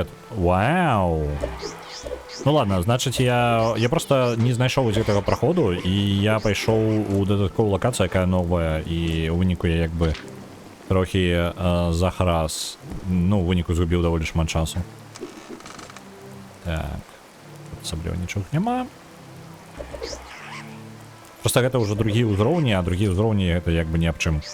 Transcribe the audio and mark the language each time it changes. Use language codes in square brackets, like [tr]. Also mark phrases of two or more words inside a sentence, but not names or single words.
[be] Вау! [uk] Ну ладно, значить я просто не знайшов [be] з гэтага праходу, і я пайшоў у дадатковую лакацыю, якая новая, і у выніку я як бы трохі захрас. Ну, у выніку згубіў даволі шмат часу. Так. Асабліва нічога няма. Просто гэта ўжо другія ўзроўні, а другія ўзроўні гэта як бы ні аб чым.